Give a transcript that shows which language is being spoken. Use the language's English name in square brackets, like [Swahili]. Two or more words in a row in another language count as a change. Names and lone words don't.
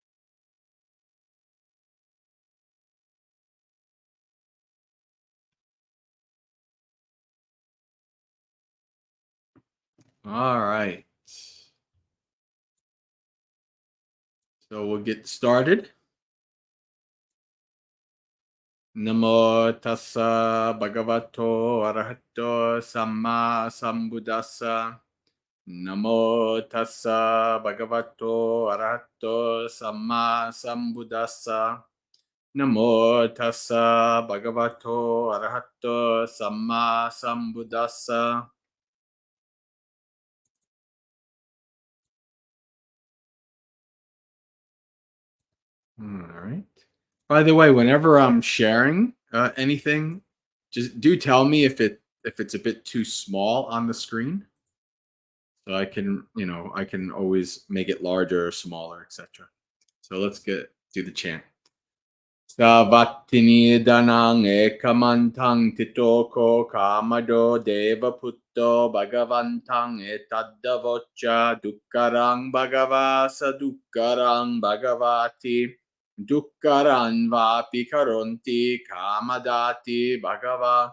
[English] All right. So we'll get started. [Pali] Namo tassa bhagavato arahato samma sambuddhassa. Namo tassa bhagavato arahato samma sambuddhassa. Namo tassa bhagavato arahato samma sambuddhassa. [English] All right. By the way, whenever I'm sharing anything, just do tell me if it's a bit too small on the screen, so I can I can always make it larger or smaller, etc. So let's get do the chant. [Pali] Savattini danang ekamantang titoko kamado deva putto bhagavantang etaddavocha dukkarang bhagavasa dukkarang bhagavati dukkaran vapi karonti kamadati bhagava